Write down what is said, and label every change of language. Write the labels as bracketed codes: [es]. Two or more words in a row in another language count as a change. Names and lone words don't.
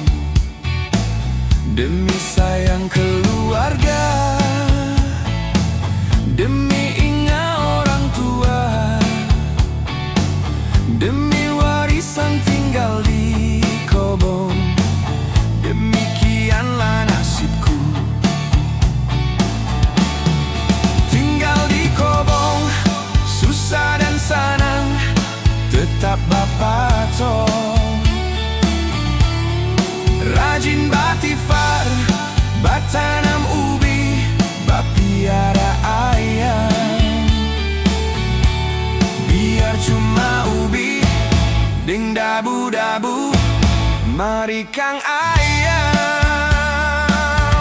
[id] Demi sayang keluarga, demi ingat orang tua, demi warisan tinggal di kobong, demikianlah nasibku. Tinggal di kobong, susah dan senang, tetap bapak tong. [xmm] Rajin batifar, batanam ubi, bapiara ayam. Biar cuma ubi, deng dabu-dabu, mari kang ayam.